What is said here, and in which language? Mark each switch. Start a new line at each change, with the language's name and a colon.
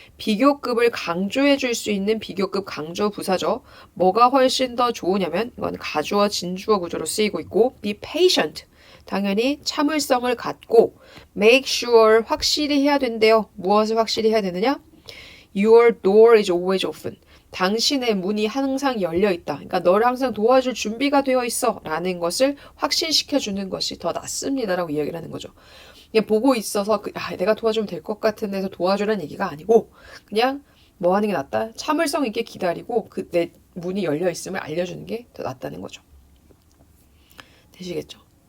Korean: 비교급을 강조해 줄 수 있는 비교급 강조 부사죠. 뭐가 훨씬 더 좋으냐면 이건 가주어 진주어 구조로 쓰이고 있고
English: be patient.
Korean: 당연히 참을성을 갖고
English: make sure
Korean: 확실히 해야 된대요. 무엇을 확실히 해야 되느냐?
English: Your door is always open.
Korean: 당신의 문이 항상 열려 있다. 그러니까 너를 항상 도와줄 준비가 되어 있어. 라는 것을 확신시켜주는 것이 더 낫습니다. 라고 이야기를 하는 거죠. 그냥 보고 있어서 내가 도와주면 될 것 같은 데서 도와주라는 얘기가 아니고 그냥 뭐 하는 게 낫다? 참을성 있게 기다리고 내 문이 열려 있음을 알려주는 게 더 낫다는 거죠. 되시겠죠?